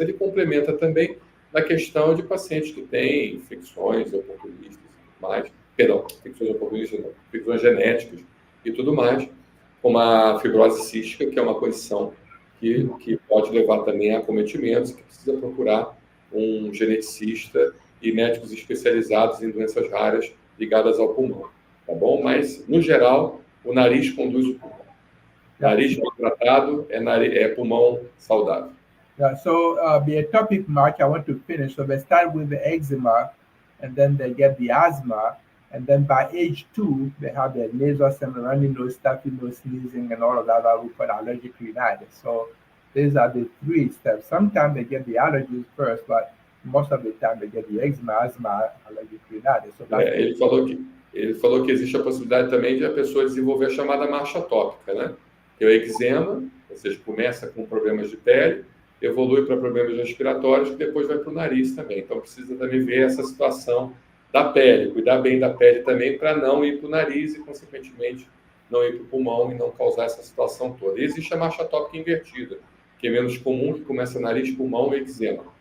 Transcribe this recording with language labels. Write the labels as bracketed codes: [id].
[pt] Ele complementa também na questão de pacientes que têm infecções oportunistas e mais, infecções oportunistas não, infecções genéticas e tudo mais, como a fibrose cística, que é uma condição que pode levar também a acometimentos, que precisa procurar um geneticista e médicos especializados em doenças raras ligadas ao pulmão, tá bom? Mas, no geral, o nariz conduz o pulmão. Nariz bem tratado é pulmão saudável. [en] Yeah, so the atopic march, I want to finish. So they start with the eczema, and then they get the asthma, and then by age 2, they have the nasal symptom, runny nose, stuffy nose, sneezing, and all of that we call allergic rhinitis. So these are the 3 steps. Sometimes they get the allergies first, but most of the time they get the eczema, asthma, allergic rhinitis. So [pt] ele falou que existe a possibilidade também de a pessoa desenvolver a chamada marcha atópica, né? Que é o eczema, ou seja, começa com problemas de pele, evolui para problemas respiratórios, que depois vai para o nariz também. Então, precisa também ver essa situação da pele, cuidar bem da pele também, para não ir para o nariz e, consequentemente, não ir para o pulmão e não causar essa situação toda. E existe a marcha tópica invertida, que é menos comum, que começa nariz, pulmão e eczema.